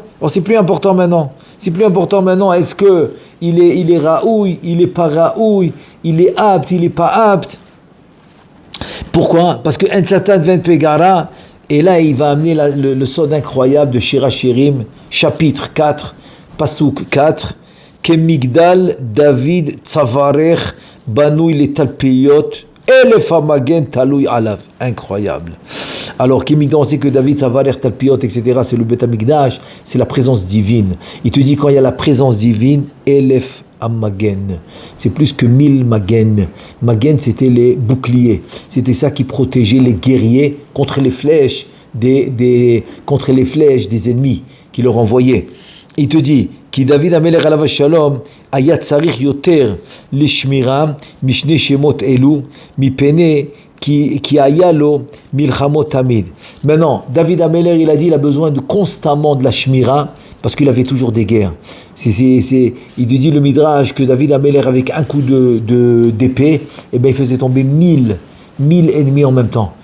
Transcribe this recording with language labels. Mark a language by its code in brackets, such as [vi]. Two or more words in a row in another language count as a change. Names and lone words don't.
[fr] Alors c'est plus important maintenant. C'est plus important maintenant, est-ce que il est raoui, il est pas raoui, il est apte, il est pas apte. Pourquoi? Parce que [he] אין שטן ואין פגע רע, [fr] et là il va amener le sod incroyable de Shira Shirim, chapitre 4, [he] Pasuk 4, כמגדל דויד צוארך בנוי לתלפיות אלף המגן תלוי עליו. [fr] Incroyable. Alors, on sait que David, Tzavarech, Talpiyot, etc., c'est le Beth Amikdash, c'est la présence divine. Il te dit, quand il y a la présence divine, [he] אלף המגן. [fr] C'est plus que 1000 Magen. Magen, c'était les boucliers. C'était ça qui protégeait les guerriers contre les flèches contre les flèches des ennemis qui leur envoyaient. Il te dit, [he] כי דוד המלך עליו השלום היה צריך יותר לשמירה משני שמות אלו מפני שהיו לו מלחמות תמיד. [fr] Maintenant, David Amelech, il a dit, il a besoin de constamment de la shmira parce qu'il avait toujours des guerres. Il te dit le Midrash que David Amelech avec un coup d'épée, eh ben il faisait tomber 1000 ennemis en même temps.